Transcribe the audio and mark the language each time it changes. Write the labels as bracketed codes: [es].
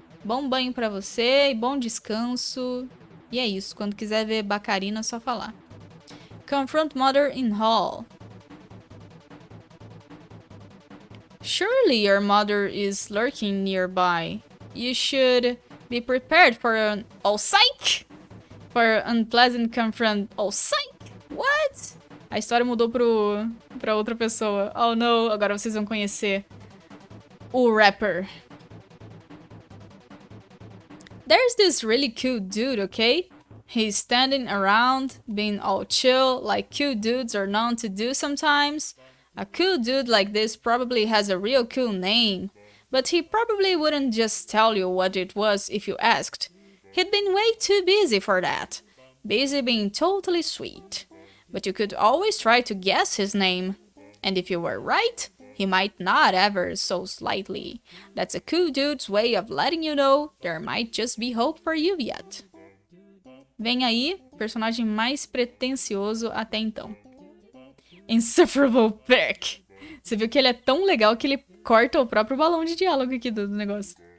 [pt] Bom banho pra você e bom descanso. E é isso. Quando quiser ver Bacarina, é só falar. [en] Confront mother in hall. Surely your mother is lurking nearby. You should be prepared for an psych! For unpleasant confront. Psych! What? [pt] A história mudou pra outra pessoa. [en] Oh no, [pt] agora vocês vão conhecer o rapper. [en] There's this really cool dude, okay? He's standing around, being all chill, like cool dudes are known to do sometimes. A cool dude like this probably has a real cool name, but he probably wouldn't just tell you what it was if you asked. He'd been way too busy for that. Busy being totally sweet. But you could always try to guess his name. And if you were right, he might nod ever so slightly. That's a cool dude's way of letting you know there might just be hope for you yet. [pt] Vem aí, personagem mais pretensioso até então. Insufferable Perk. Você viu que ele é tão legal que ele corta o próprio balão de diálogo aqui do negócio.